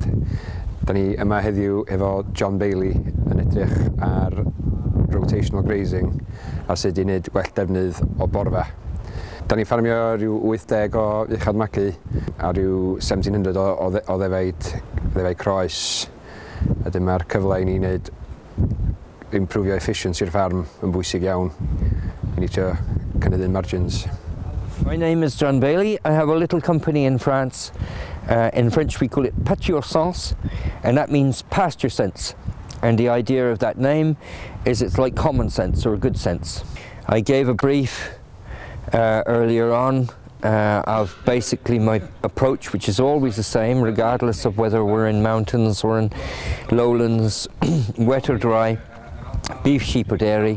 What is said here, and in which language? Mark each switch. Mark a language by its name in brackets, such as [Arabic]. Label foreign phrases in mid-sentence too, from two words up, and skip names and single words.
[Welsh] Da ni yma heddiw efo John Bailey yn edrych ar [English] Rotational Grazing [Welsh] a sut I wneud gwell defnydd o borfa. Da ni ffarmio rhyw 80 o uchadmagu a rhyw 1700 o ddefaid croes. Ydyn mae'r cyfle I ni wneud improfio efficiency'r ffarm yn bwysig iawn. I ni trio cynyddu'n margins. [English] My name is John Bailey. I have a little company in France. In French we call it Pasture Sense, and that means pasture sense. And the idea of that name is it's like common sense or a good sense. I gave a brief earlier on of basically my approach, which is always the same regardless of whether we're in mountains or in lowlands, wet or dry, beef, sheep or dairy.